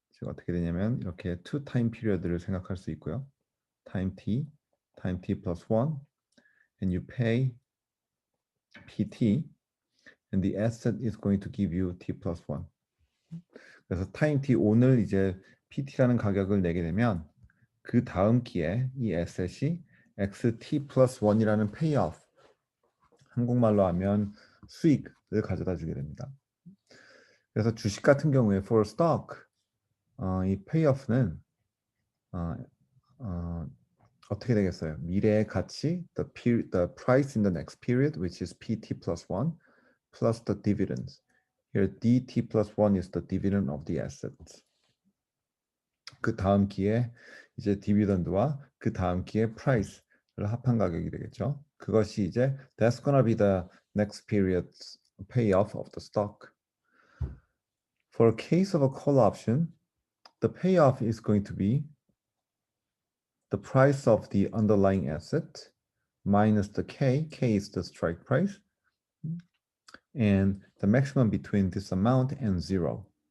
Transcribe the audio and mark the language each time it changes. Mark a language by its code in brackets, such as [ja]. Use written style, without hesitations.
[ko] 즉 어떻게 되냐면 이렇게 [en] two time period [ko] 를 생각할 수 있고요. [en] time t plus 1 and you pay PT and the asset is going to give you t plus 1. [ko] 그래서 time t 오늘 이제 PT라는 가격을 내게 되면 그 다음 기에 이 asset이 xt plus 1이라는 payoff, 한국말로 하면 수익을 가져다 주게 됩니다. 그래서 주식 같은 경우에 [en] for stock [ko] 이 payoff는 어떻게 되겠어요? 미래의 가치, [en] the price in the next period, which is PT plus 1, plus the dividends. Here, DT plus 1 is the dividend of the assets. [ko] 그 다음 기에 이제 디비던드와 그 다음 기에 price를 합한 가격이 되겠죠. 그것이 이제 [en] that's gonna be the next period's payoff of the stock. For a case of a call option, the payoff is going to be the price of the underlying asset minus the K is the strike price, and the maximum between this amount and 0.